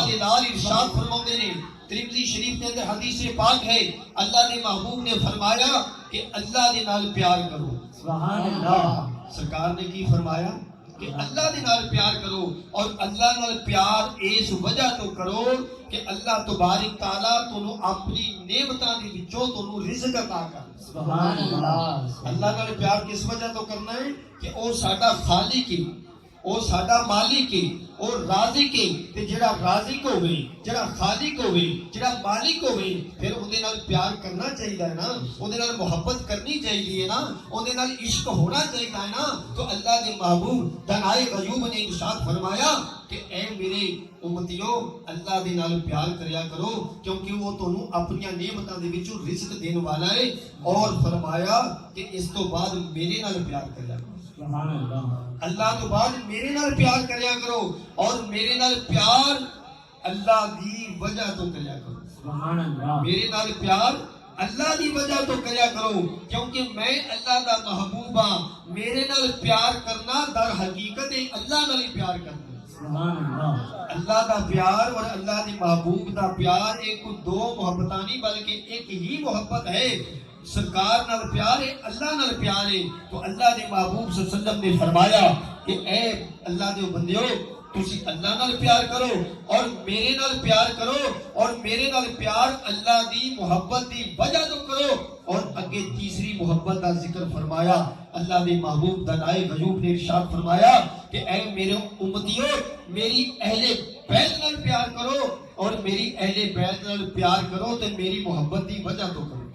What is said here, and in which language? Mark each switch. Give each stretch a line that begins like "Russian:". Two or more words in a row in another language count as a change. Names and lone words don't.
Punjabi: دلال ارشاد فرماتے نے ترمذی شریف کے اندر حدیث پاک ہے، اللہ نے محبوب نے فرمایا کہ اللہ دے نال پیار کرو۔
Arabic: سبحان اللہ،
Punjabi: سرکار نے کی فرمایا کہ اللہ دے نال پیار کرو، اور اللہ نال پیار اس وجہ تو کرو کہ اللہ تبارک تعالیٰ تانوں اپنی نعمتاں دے وچوں تانوں رزق عطا کر۔
Arabic: سبحان اللہ،
Punjabi: اللہ نال پیار کس وجہ تو کرنا ہے کہ او ساڈا خالق ہے، او ساڈا مالک ہے، او رازق ہے، تے جڑا رازق ہوے، جڑا خالق ہوے، جڑا مالک ہوے، پھر اودے نال پیار کرنا چاہیے ہے نا، اودے نال محبت کرنی چاہیے نا، اودے نال عشق ہونا چاہیے ہے نا۔ تو اللہ دے محبوب دنائے غیوب نے ارشاد فرمایا کہ اے میرے امتیو اللہ دے نال پیار کریا کرو، کیونکہ وہ تانوں اپنی نعمتاں دے وچوں رزق دین والا ہے، اور فرمایا کہ اس تو بعد میرے نال پیار کریا کرو۔
Arabic: سبحان اللہ،
Punjabi: اللہ تو بعد میرے نال پیار کریا کرو، اور میرے نال پیار اللہ دی وجہ تو کریا کرو۔
Arabic: سبحان اللہ،
Punjabi: میرے نال پیار اللہ دی وجہ تو کریا کرو، کیونکہ میں اللہ دا محبوب ہاں۔ میرے نال پیار کرنا در حقیقت اللہ نال ہی پیار کرنا۔
Arabic: سبحان اللہ،
Punjabi: اللہ دا پیار اور اللہ دی محبوب دا پیار ایک دو محبتاں نہیں بلکہ ایک ہی محبت ہے۔ سرکار نال پیار ہے، اللہ نال پیار ہے۔ تو اللہ دے محبوب
Arabic: صلی اللہ علیہ وسلم
Punjabi: نے فرمایا کہ اے اللہ دے بندیو تسی اللہ نال پیار کرو، اور میرے نال پیار کرو، اور میرے نال پیار اللہ دی محبت دی وجہ تو کرو۔ اور اگے تیسری محبت کا ذکر فرمایا، اللہ دے محبوب دنائے غیوب نے ارشاد فرمایا کہ اے میرے امتیو میری اہل بیت نال پیار کرو، اور میری اہل بیت نال پیار کرو تے میری محبت دی وجہ تو کرو۔